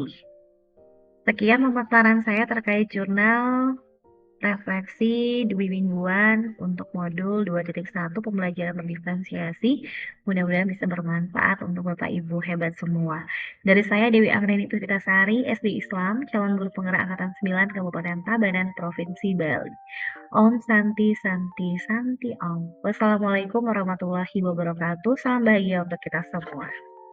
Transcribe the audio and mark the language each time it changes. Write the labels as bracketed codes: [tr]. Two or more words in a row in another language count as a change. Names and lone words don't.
[id] Sekian pemaparan saya terkait jurnal refleksi demi mingguan untuk modul 2.1 pembelajaran berdiferensiasi. Mudah-mudahan bisa bermanfaat untuk Bapak Ibu hebat semua. Dari saya Dewi Anggreni Puspitasari, SD Islam, calon guru penggerak angkatan 9 Kabupaten Tabanan, Provinsi Bali. [sa] ॐ शान्ति शान्ति शान्ति ॐ. [ar] والسلام عليكم ورحمة الله وبركاته. [id] Salam bahagia untuk kita semua.